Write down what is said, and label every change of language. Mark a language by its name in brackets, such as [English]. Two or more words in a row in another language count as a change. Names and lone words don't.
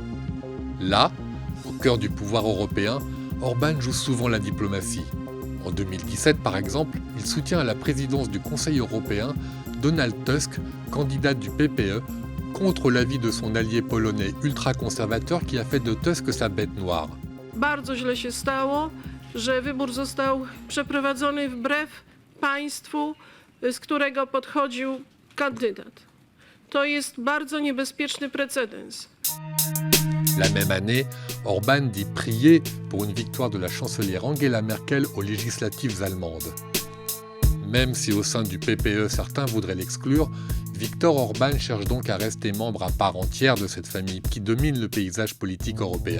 [French] Là, au cœur du pouvoir européen, Orban joue souvent la diplomatie. En 2017, par exemple, il soutient à la présidence du Conseil européen Donald Tusk, candidat du PPE, contre l'avis de son allié polonais ultra-conservateur qui a fait de Tusk sa bête noire. [Polish] Bardzo źle się stało, że wybór został przeprowadzony wbrew państwu, z którego podchodził kandydat. To jest bardzo niebezpieczny precedens. [French] La même année, Orban dit prier pour une victoire de la chancelière Angela Merkel aux législatives allemandes. Même si au sein du PPE certains voudraient l'exclure, Viktor Orban cherche donc à rester membre à part entière de cette famille qui domine le paysage politique européen.